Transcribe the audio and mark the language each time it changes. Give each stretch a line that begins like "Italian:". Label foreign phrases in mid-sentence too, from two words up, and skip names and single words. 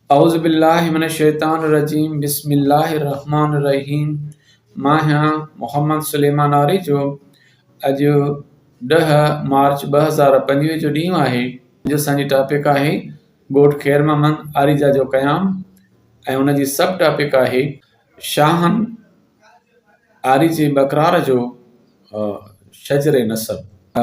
Arabic: أعوذ بالله من الشيطان الرجيم بسم الله الرحمن الرحيم.
Sindhi: मां आहियां मोहम्मद सुलेमान आरी जो। अॼु 10 मार्च 2025 जो ॾींहुं आहे। जो असांजी टॉपिक आहे ॻोठ ख़ैर मोहम्मद आरीजा जो क़याम ऐं उन जी
English: sub topic
Sindhi: आहे शाहन आरी जे बकरार जो शजर नसब।